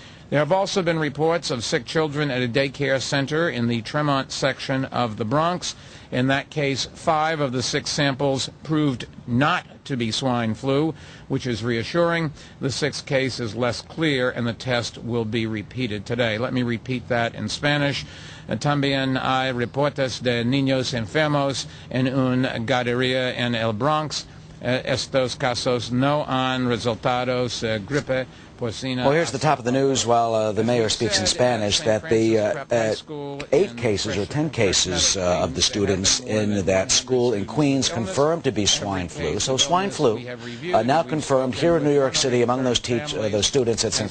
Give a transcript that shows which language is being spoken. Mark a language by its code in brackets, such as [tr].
[en] There have also been reports of sick children at a daycare center in the Tremont section of the Bronx. In that case, 5 of the 6 samples proved not to be swine flu, which is reassuring. The 6th case is less clear, and the test will be repeated today. Let me repeat that in Spanish. [es] También hay reportes de niños enfermos en una guardería en el Bronx. Estos casos no han resultado gripe porcina. [en] Well, here's the top of the news while the mayor speaks in Spanish, that the 8 cases or 10 cases of the students in that school in Queens confirmed to be swine flu. So swine flu now confirmed here in New York City among those students at St.